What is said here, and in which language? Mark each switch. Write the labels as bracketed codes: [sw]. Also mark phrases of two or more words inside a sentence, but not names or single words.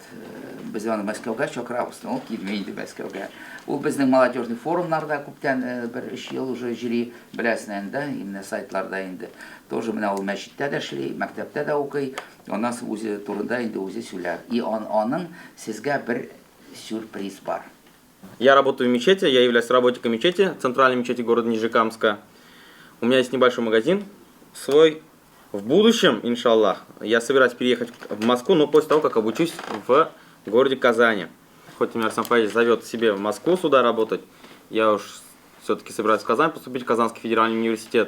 [tt] Без аны Мәскәүгә чакырабыз, ул килмәй инде Мәскәүгә. Ул безнең молодежный форумнарда күптән бер 3 ел уже җыри, беләсез инде, именно сайтларда инде. Тоже менә ул мәчеттә дә эшли, мәктәптә дә укый. Аннан үзе турында инде үзе сөйләр. И аның сезгә бер сюрприз бар. [ru] Я работаю в мечети, я являюсь работником мечети, центральной мечети города Нижнекамска. У меня есть небольшой магазин свой. В будущем, иншаллах, я собираюсь переехать в Москву, но после того, как обучусь в городе Казани. Хоть меня Александр Павлович зовет себе в Москву сюда работать, я уж все-таки собираюсь в Казань поступить, в Казанский федеральный университет.